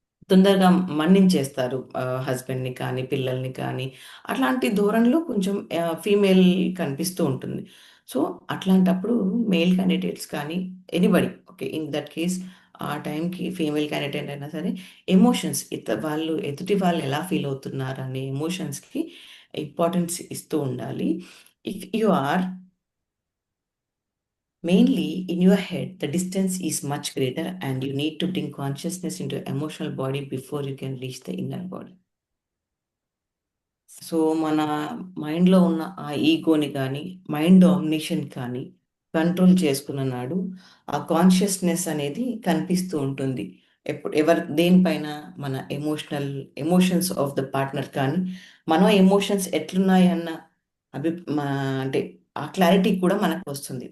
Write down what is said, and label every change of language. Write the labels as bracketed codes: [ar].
[te] తొందరగా మన్నించేస్తారు హస్బెండ్ని కానీ పిల్లల్ని కానీ అట్లాంటి ధోరణిలో కొంచెం ఫీమేల్ కనిపిస్తూ ఉంటుంది. సో అట్లాంటప్పుడు మేల్ క్యాండిడేట్స్ కానీ [en] anybody okay in that case [te] ఆ టైంకి ఫీమేల్ క్యాండిడేట్ అయినా సరే ఎమోషన్స్ ఎదుటి వాళ్ళు ఎలా ఫీల్ అవుతున్నారు అనే ఎమోషన్స్కి ఇంపార్టెన్స్ ఇస్తూ ఉండాలి. [en] If you are mainly in your head, the distance is much greater and you need to bring consciousness into your emotional body before you can reach the inner body. [te] So మన మైండ్లో ఉన్న ఆ ఈగోని కానీ mind domination కానీ control చేసుకున్న నాడు ఆ consciousness అనేది కనిపిస్తూ ఉంటుంది. దేనిపైన మన [en] emotions of the partner [te] కానీ మన ఎమోషన్స్ ఎట్లున్నాయి అన్న అభి మా అంటే ఆ క్లారిటీ కూడా మనకు వస్తుంది.